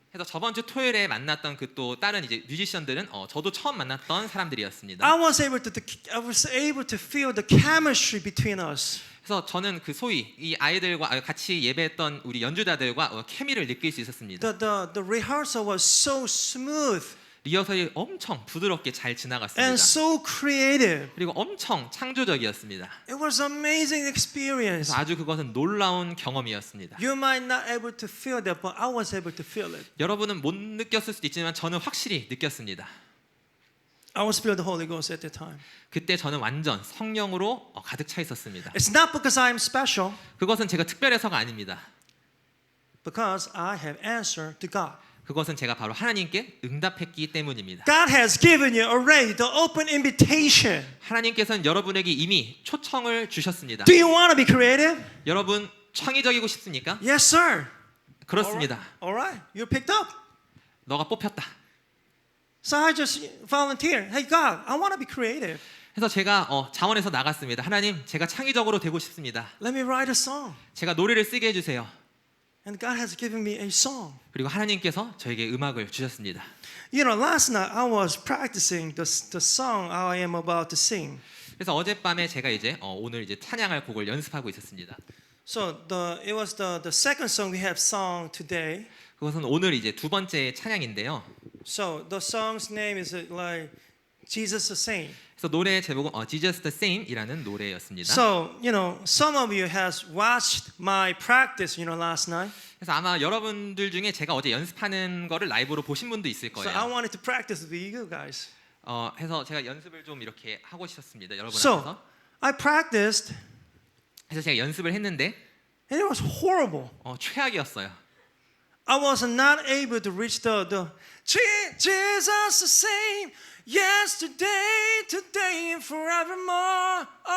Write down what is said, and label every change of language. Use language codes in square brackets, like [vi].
[ko] 그래서 저번 주 토요일에 만났던 그 또 다른 이제 뮤지션들은 저도 처음 만났던 사람들이었습니다. [en] I was able to feel the chemistry between us. [ko] 그래서 저는 그 소위 이 아이들과 같이 예배했던 우리 연주자들과 케미를 느낄 수 있었습니다. [en] The rehearsal was so smooth [ko] 리허설이 엄청 부드럽게 잘 지나갔습니다. [en] and so creative. [ko] 그리고 엄청 창조적이었습니다. [en] It was an amazing experience. [ko] 그래서 아주 그것은 놀라운 경험이었습니다. [en] You might not able to feel that, but I was able to feel it. [ko] 여러분은 못 느꼈을 수도 있지만 저는 확실히 느꼈습니다. [en] I was filled with the Holy Ghost at that time. [ko] 그때 저는 완전 성령으로 가득 차 있었습니다. [en] It's not because I am special, [ko] 그것은 제가 특별해서가 아닙니다. [en] because I have answered to God. [ko] 그것은 제가 바로 하나님께 응답했기 때문입니다. [en] God has given you already the open invitation. [ko] 하나님께서는 여러분에게 이미 초청을 주셨습니다. [en] Do you want to be creative? [ko] 여러분 창의적이고 싶습니까? [en] Yes, sir. [ko] 그렇습니다. [en] All right. You're picked up. [ko] 너가 뽑혔다. [en] So I just volunteered. Hey, God, I want to be creative. [ko] 그래서 제가 자원에서 나갔습니다. 하나님, 제가 창의적으로 되고 싶습니다. [en] Let me write a song. [ko] 제가 노래를 쓰게 해주세요. [en] And God has given me a song. [ko] 그리고 하나님께서 저에게 음악을 주셨습니다. [en] Last night I was practicing the song I am about to sing. [ko] 그래서 어젯밤에 제가 이제 오늘 이제 찬양할 곡을 연습하고 있었습니다. [en] So it was the second song we have sung today. [ko] 그것은 오늘 이제 두 번째 찬양인데요. [en] So the song's name is like Jesus the Same. [ko] 그래서 노래 제목은 Jesus the Same이라는 노래였습니다. [en] So some of you has watched my practice, last night. [ko] 그래서 아마 여러분들 중에 제가 어제 연습하는 거를 라이브로 보신 분도 있을 [en] So I [ko] 거예요. [en] wanted to practice with you guys. [ko] 해서 제가 연습을 좀 이렇게 하고 싶었습니다. 여러분 [en] So [ko] 앞에서. [en] I practiced, [ko] 그래서 제가 연습을 했는데 [en] and it was horrible. [ko] 최악이었어요. [en] I was not able to reach the Jesus the same, yesterday, today, and forevermore.